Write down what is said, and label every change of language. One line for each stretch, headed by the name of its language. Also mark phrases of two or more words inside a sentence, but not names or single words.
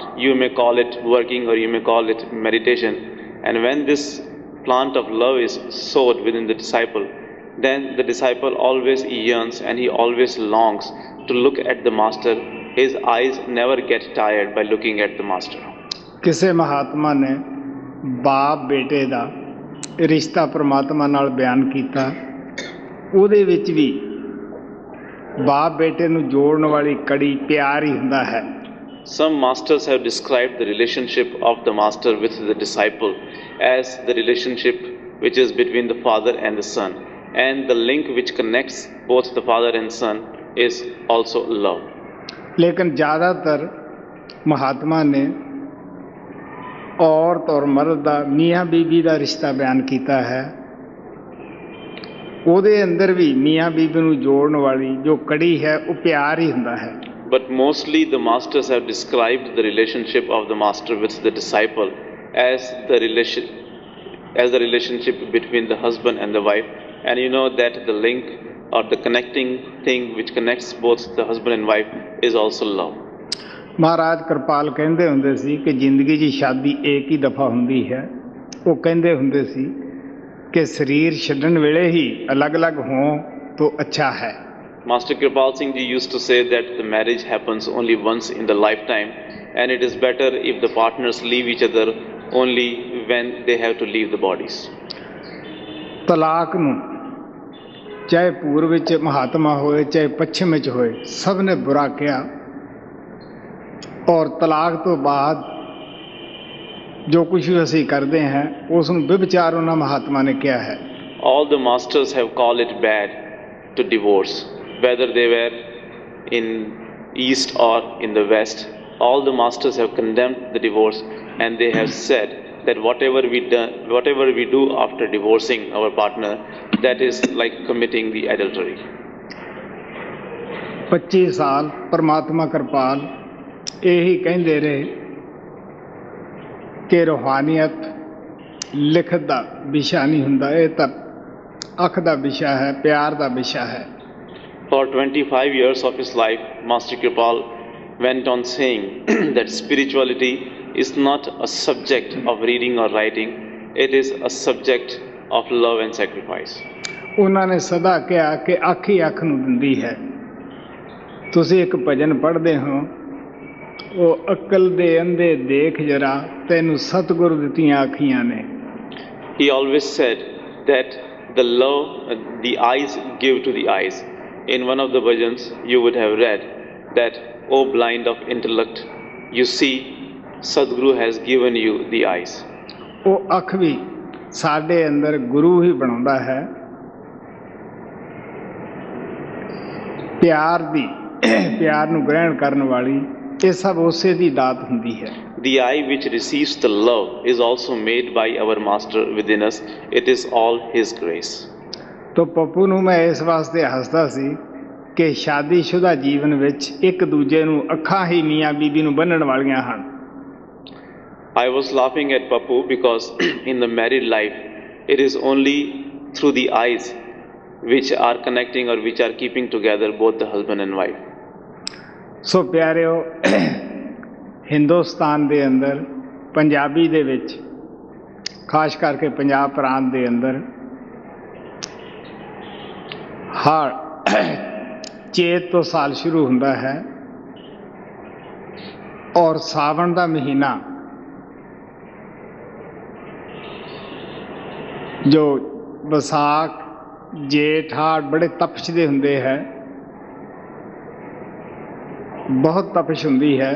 English: You may call it working or you may call it meditation. And when this plant of love is sowed within the disciple, then the disciple always yearns and he always longs to look at the Master. His eyes never get tired by looking at the Master.
Punjabi: ਕਿਸੇ ਮਹਾਤਮਾ ਨੇ ਬਾਪ ਬੇਟੇ ਦਾ ਰਿਸ਼ਤਾ ਪਰਮਾਤਮਾ ਨਾਲ ਬਿਆਨ ਕੀਤਾ। ਉਹਦੇ ਵਿੱਚ ਵੀ ਬਾਪ ਬੇਟੇ ਨੂੰ ਜੋੜਨ ਵਾਲੀ ਕੜੀ ਪਿਆਰ ਹੀ ਹੁੰਦਾ ਹੈ।
English: Some masters have described the relationship of the Master with the disciple as the relationship which is between the father and the son, and the link which connects both the father and son is also love.
Hindi: लेकिन ज़्यादातर महात्मा ने औरत और मर्द का मियाँ बीबी का रिश्ता बयान किया है।
Punjabi: ਉਹਦੇ ਅੰਦਰ ਵੀ ਮੀਆਂ ਬੀਬੀ ਨੂੰ ਜੋੜਨ ਵਾਲੀ ਜੋ ਕੜੀ ਹੈ ਉਹ ਪਿਆਰ ਹੀ ਹੁੰਦਾ ਹੈ।
English: But mostly the masters have described the relationship of the Master with the disciple as the relationship between the husband and the wife. And you know that the link or the connecting thing which connects both the husband and wife is also love.
Punjabi: ਮਹਾਰਾਜ ਕਿਰਪਾਲ ਕਹਿੰਦੇ ਹੁੰਦੇ ਸੀ ਕਿ ਜ਼ਿੰਦਗੀ 'ਚ ਸ਼ਾਦੀ ਇੱਕ ਹੀ ਦਫਾ ਹੁੰਦੀ ਹੈ। ਉਹ ਕਹਿੰਦੇ ਹੁੰਦੇ ਸੀ ਕਿ ਸਰੀਰ ਛੱਡਣ ਵੇਲੇ ਹੀ ਅਲੱਗ-ਅਲੱਗ ਹੋਂ ਤਾਂ ਅੱਛਾ ਹੈ।
English: Master Kripal Singh Ji used to say that the marriage happens only once in the lifetime and it is better if the partners leave each other only when they have to leave the bodies.
Punjabi: ਤਲਾਕ ਨੂੰ ਚਾਹੇ ਪੂਰਬ ਵਿੱਚ ਮਹਾਤਮਾ ਹੋਏ ਚਾਹੇ ਪੱਛਮ ਵਿੱਚ ਹੋਏ ਸਭ ਨੇ ਬੁਰਾ ਕਿਹਾ, ਔਰ ਤਲਾਕ ਤੋਂ ਬਾਅਦ ਜੋ ਕੁਛ ਵੀ ਅਸੀਂ ਕਰਦੇ ਹਾਂ ਉਸ ਨੂੰ ਵਿਭਚਾਰ ਉਹਨਾਂ ਮਹਾਤਮਾ ਨੇ ਕਿਹਾ ਹੈ।
English: All the masters have called it bad to divorce, whether they were in east or in the west. All the masters have condemned the divorce and they have said that whatever we do after divorcing our partner, that is like committing the adultery.
Punjabi: 25 ਸਾਲ ਪਰਮਾਤਮਾ ਕਿਰਪਾਲ ਇਹੀ ਕਹਿੰਦੇ ਰਹੇ ਕਿ ਰੂਹਾਨੀਅਤ ਲਿਖਤ ਦਾ ਵਿਸ਼ਾ ਨਹੀਂ ਹੁੰਦਾ, ਇਹ ਤਾਂ ਅੱਖ ਦਾ ਵਿਸ਼ਾ ਹੈ, ਪਿਆਰ ਦਾ ਵਿਸ਼ਾ ਹੈ।
English: For 25 years of his life, Master Kripal went on saying that spirituality is not a subject of reading or writing, it is a subject of love and sacrifice.
Punjabi: ਉਹਨਾਂ ਨੇ ਸਦਾ ਕਿਹਾ ਕਿ ਅੱਖ ਹੀ ਅੱਖ ਨੂੰ ਦਿੰਦੀ ਹੈ। ਤੁਸੀਂ ਇੱਕ ਭਜਨ ਪੜ੍ਹਦੇ ਹੋ, ਉਹ ਅਕਲ ਦੇ ਅੰਧੇ ਦੇਖ ਜਰਾ ਤੈਨੂੰ ਸਤਿਗੁਰ ਦਿੱਤੀਆਂ ਅੱਖੀਆਂ ਨੇ।
English: He always said that the love the eyes give to the eyes. In one of the bhajans you would have read that, O blind of intellect, you see Sadguru has given you the eyes.
Punjabi: ਉਹ ਅੱਖ ਵੀ ਸਾਡੇ ਅੰਦਰ ਗੁਰੂ ਹੀ ਬਣਾਉਂਦਾ ਹੈ। ਪਿਆਰ ਨੂੰ ਗ੍ਰਹਿਣ ਕਰਨ ਵਾਲੀ ਇਹ ਸਭ ਉਸੇ ਦੀ ਦਾਤ ਹੁੰਦੀ ਹੈ।
English: The eye which receives the love is also made by our Master within us. It is all His grace.
Punjabi: तो ਪੱਪੂ ਨੂੰ ਮੈਂ ਇਸ ਵਾਸਤੇ ਹੱਸਦਾ ਸੀ ਕਿ ਸ਼ਾਦੀशुदा ਜੀਵਨ ਵਿੱਚ ਇੱਕ ਦੂਜੇ ਨੂੰ ਅੱਖਾਂ ਹੀ ਮੀਆਂ ਬੀਬੀ ਨੂੰ ਬੰਨ੍ਹਣ ਵਾਲੀਆਂ ਹਨ।
English: I was laughing at Pappu because in the married life it is only through the eyes which are connecting or which are keeping together both the husband and wife.
Punjabi: ਸੋ ਪਿਆਰਿਓ, ਹਿੰਦੁਸਤਾਨ ਦੇ ਅੰਦਰ ਪੰਜਾਬੀ ਦੇ ਵਿੱਚ ਖਾਸ ਕਰਕੇ ਪੰਜਾਬ ਪ੍ਰਾਂਤ ਦੇ ਅੰਦਰ ਹਰ ਚੇਤ ਤੋਂ ਸਾਲ ਸ਼ੁਰੂ ਹੁੰਦਾ ਹੈ ਔਰ ਸਾਵਣ ਦਾ ਮਹੀਨਾ ਜੋ ਵਿਸਾਖ ਜੇਠ ਹਾੜ ਬੜੇ ਤਪਸ਼ ਦੇ ਹੁੰਦੇ ਹੈ, ਬਹੁਤ ਤਪਸ਼ ਹੁੰਦੀ ਹੈ।